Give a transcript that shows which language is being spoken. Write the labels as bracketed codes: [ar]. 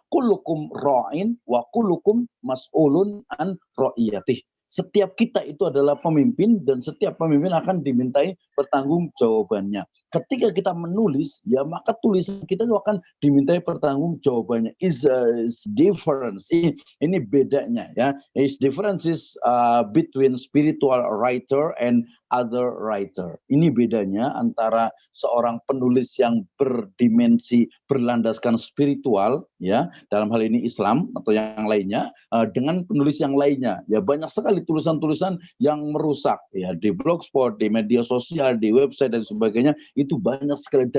[ar] Kullukum ra'in wa kullukum mas'ulun an ra'iyatih. [id] Setiap kita itu adalah pemimpin dan setiap pemimpin akan dimintai pertanggungjawabannya. Ketika kita menulis, ya maka tulisan kita itu akan dimintai pertanggungjawabannya. [en] Is difference. [id] Ini bedanya ya. [en] Is differences between spiritual writer and other writer. [id] Ini bedanya antara seorang penulis yang berdimensi berlandaskan spiritual, ya dalam hal ini Islam atau yang lainnya, dengan penulis yang lainnya. Ya banyak sekali tulisan-tulisan yang merusak ya di blogspot, di media sosial, di website dan sebagainya, itu banyak sekali.